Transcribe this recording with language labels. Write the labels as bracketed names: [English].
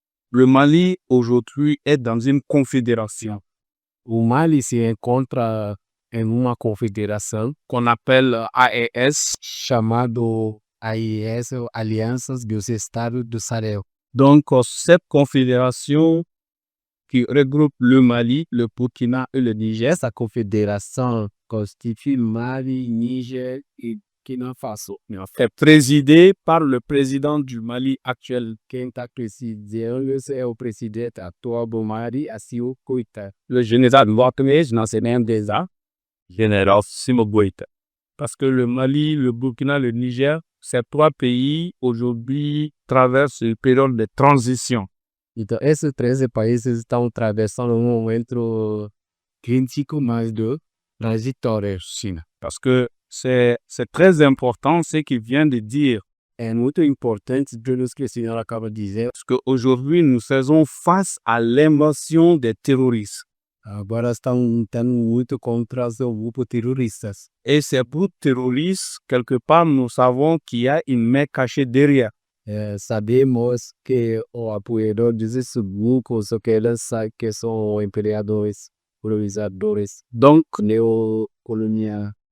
[French] Le Mali aujourd'hui est dans une confédération [Portuguese] O Mali se encontra em uma confederação [French] qu'on appelle AES. [Portuguese] chamado AES, Alianças dos Estados do Sahel. [French] Donc, cette confédération qui regroupe le Mali, le Burkina et le Niger [Portuguese] Essa confederação constitui Mali, Niger e Burkina Faso. [French] est présidée par le président du Mali actuel, [Portuguese] Quem está presidindo é o presidente atual do Mali, Assimi Goïta. [French] le général Ouattara, je n'en sais rien déjà, [Portuguese] General Assimi Goïta. [French] parce que le Mali, le Burkina, le Niger, ces trois pays aujourd'hui traversent une période de transition. [Portuguese] Então, esses 13 países estão atravessando um momento crítico, mas de transitório, China. [French] Parce que c'est très important ce qu'il vient de dire. [Portuguese] É muito importante tudo que o senhor acaba de dizer. [French] Parce qu'aujourd'hui, nous faisons face à l'invasion des terroristes. [Portuguese] Agora estão lutando muito contra os grupos terroristas. [French] Et ces groupes terroristes, quelque part, nous savons qu'il y a une main cachée derrière. [Portuguese] Sabemos que o apoiador desses grupos, que são imperadores, colonizadores, [French] Donc, [Portuguese] neocoloniais,